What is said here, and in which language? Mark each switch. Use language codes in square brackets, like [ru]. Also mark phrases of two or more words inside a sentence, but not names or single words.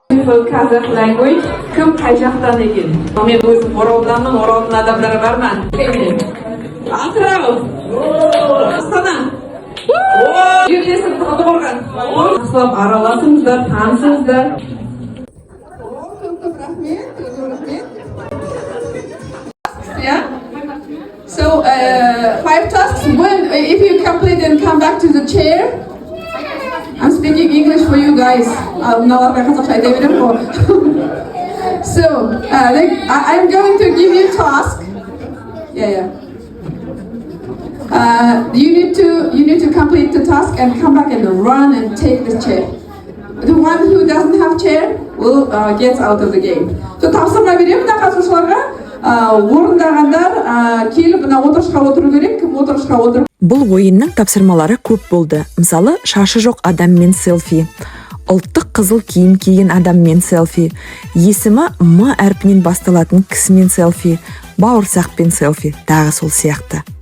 [en] Kazakh language [kk] кім қай жақтан екен? Мен өзім Оралданмын, Оралдың адамдары бар ма? Атырау! Астана! Жерлесім Талдықорған. Асылап араласыңыздар, танысыңыздар. Көп рахмет. [en] Yeah. So 5 5 tasks. When, if you complete, then come back to the chair. I'm speaking English for you guys. So, I'm going to give you task. Yeah. You need to complete the task and come back and run and take the chair. The one who doesn't have chair will get out of the game. [kk] So тапсырма беремін мына қатысушыларға. Орындағандар келіп мына отырышқа отыру керек. Кім отырышқа отыр? Бұл ойынның тапсырмалары көп болды. Мысалы, шашы жоқ адаммен селфи, ұлттық қызыл киім киген адаммен селфи, есімі М әрпінен басталатын кісімен селфи, бауырсақпен селфи, тағы сол сияқты.